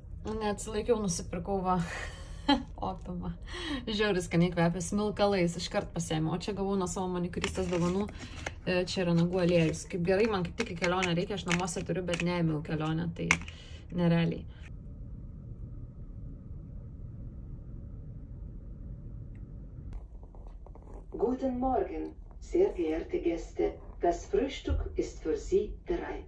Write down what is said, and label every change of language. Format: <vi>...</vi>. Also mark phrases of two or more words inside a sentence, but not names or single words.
<lt>Neatsilaikiau, nusipirkau va opimą. Žiauris skaniai kvepia smilkalais, iškart pasiėmiau. O čia gavau nuo savo manikuristės dovanų. Čia yra nagų aliejus. Kaip gerai, man kaip tik į kelionę reikia, aš namuose turiu, bet neėmiau kelionę, tai nerealiai.</lt> <de>Guten Morgen, sehr geehrte Gäste. Das Frühstück ist für Sie bereit.</de>